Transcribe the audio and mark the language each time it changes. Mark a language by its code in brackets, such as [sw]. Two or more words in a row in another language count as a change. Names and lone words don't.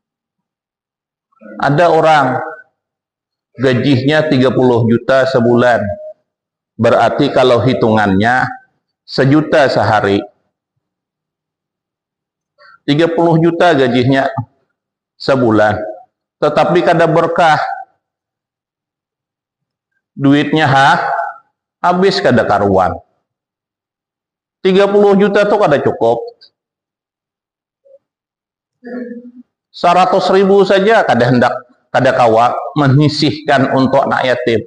[id] Ada orang gajinya 30 juta sebulan. Berarti kalau hitungannya 1 juta sehari. 30 juta gajinya sebulan. [bjn] Tetapi kada berkah. Duitnya habis kada karuan. 30 juta tuh kada cukup. 100.000 saja kada kawa menyisihkan untuk anak yatim.